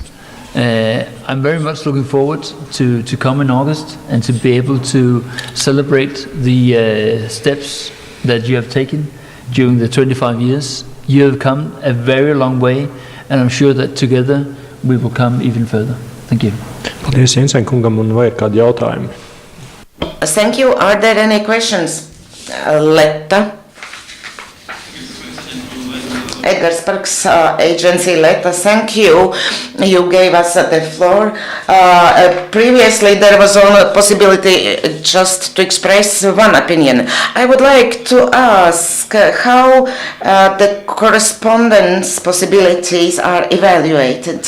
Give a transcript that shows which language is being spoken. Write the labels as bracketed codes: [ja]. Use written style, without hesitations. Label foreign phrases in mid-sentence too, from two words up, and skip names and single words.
[en] I'm very much looking forward to come in August and to be able to celebrate the steps that you have taken during the 25 years. You have come a very long way, and I'm sure that together we will come even further. Thank you. [lv] Paldies, Jensen kungam, un vai ir kādi jautājumi? [en] Thank you. Are there any questions? Letta. Edgars Parks agency, Letta, thank you. You gave us the floor. Previously there was only a possibility just to express one opinion. I would like to ask how the correspondence possibilities are evaluated.